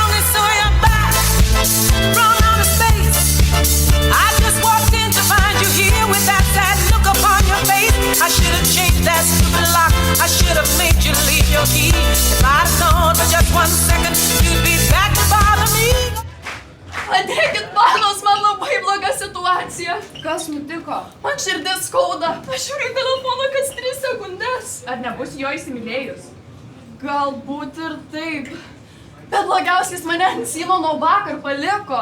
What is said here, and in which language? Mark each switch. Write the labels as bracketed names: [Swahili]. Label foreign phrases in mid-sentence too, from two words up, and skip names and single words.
[English] And so you're back from outer space. I just walked in to find you here with that sad look upon your face. I should have changed that stupid lock. I should have made you leave your key. If I'd have known for just 1 second, you'd be back to bother me. [Lithuanian] Padėkit panos, man labai bloga situacija. Kas nutiko? Man širdis skauda. Aš žiūriu į telefoną kas 3 sekundės. Ar nebus jo įsimylėjus? Galbūt ir taip. Bet blogiausiai jis mane ant silo nuo vakar paliko.